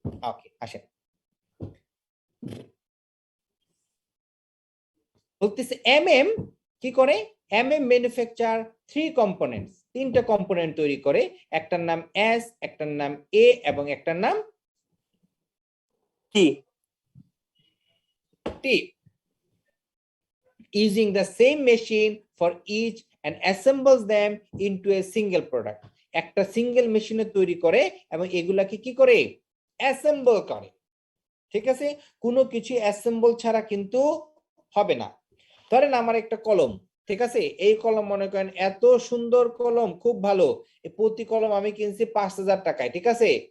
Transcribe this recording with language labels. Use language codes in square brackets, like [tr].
[bn] ওকে আসেন, বলতেছে এমএম কি করে, [en] MM manufacture 3 components, [bn] 3টা কম্পোনেন্ট তৈরি করে, একটার নাম এস, একটার নাম এ এবং একটার নাম কি [en] টি, using the same machine for each and assembles them into a single product। [bn] একটা সিঙ্গেল মেশিনে তৈরি করে এবং এগুলাকে কি করে অ্যাসেম্বল করে, ঠিক আছে? কোনো কিছু অ্যাসেম্বল ছাড়া কিন্তু হবে না। ধরেন আমার একটা কলম, ঠিক আছে? এই কলম মনে করেন এত সুন্দর কলম, খুব ভালো, প্রতি কলম আমি কিনছি 5000 টাকায়, ঠিক আছে?